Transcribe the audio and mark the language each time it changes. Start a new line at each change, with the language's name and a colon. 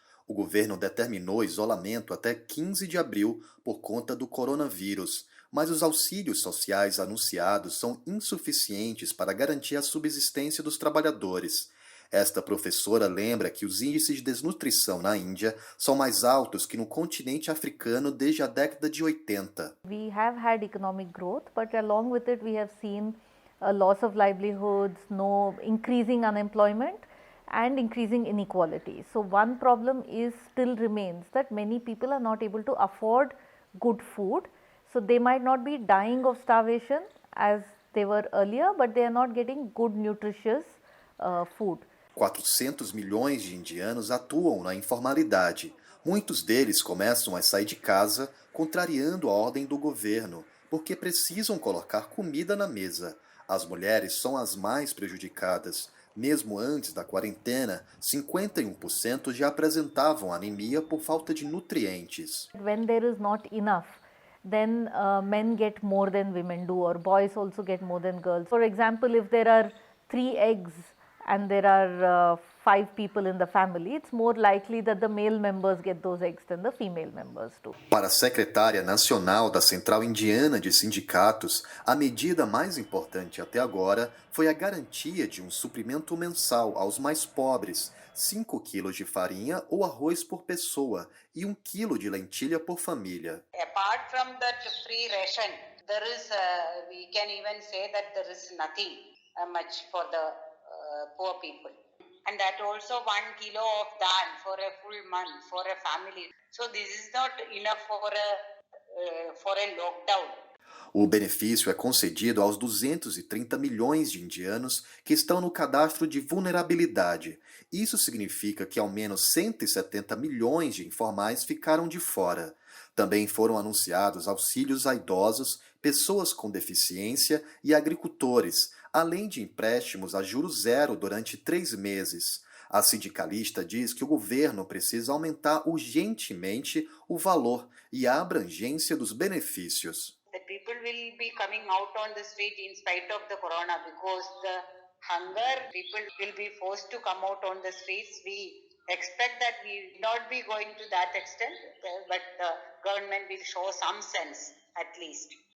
Portuguese: O governo determinou isolamento até 15 de abril por conta do coronavírus, mas os auxílios sociais anunciados são insuficientes para garantir a subsistência dos trabalhadores. Esta professora lembra que os índices de desnutrição na Índia são mais altos que no continente africano desde a década de 80.
English: We have had economic growth, but along with it we have seen a loss of livelihoods, increasing unemployment and increasing inequality. So one problem still remains that many people are not able to afford good food. So they might not be dying of starvation as they were earlier, but they are not getting good nutritious food.
Portuguese: 400 milhões de indianos atuam na informalidade. Muitos deles começam a sair de casa, contrariando a ordem do governo, porque precisam colocar comida na mesa. As mulheres são as mais prejudicadas. Mesmo antes da quarentena, 51% já apresentavam anemia por falta de nutrientes.
English: When there is not enough, then men get more than women do, or boys also get more than girls. For example, if there are 3 eggs and there are 5 people in the family, it's more likely that the male members get those eggs than the female members do.
Portuguese: Para a secretária nacional da Central Indiana de Sindicatos, a medida mais importante até agora foi a garantia de um suprimento mensal aos mais pobres, 5 quilos de farinha ou arroz por pessoa e 1 quilo de lentilha por família.
English: Apart from that free ration, there is, we can even say that there is nothing much for the poor people. And that also 1 kilo of dal for a full month for a family. So this is not enough for a lockdown.
Portuguese: O benefício é concedido aos 230 milhões de indianos que estão no cadastro de vulnerabilidade. Isso significa que ao menos 170 milhões de informais ficaram de fora. Também foram anunciados auxílios a idosos, pessoas com deficiência e agricultores, além de empréstimos a juros zero durante 3 meses. A sindicalista diz que o governo precisa aumentar urgentemente o valor e a abrangência dos benefícios.
English: The people will be coming out on the street in spite of the corona because the hunger, people will be forced to come out on the streets. We expect that we will not be going to that extent, but the government will show some sense at least.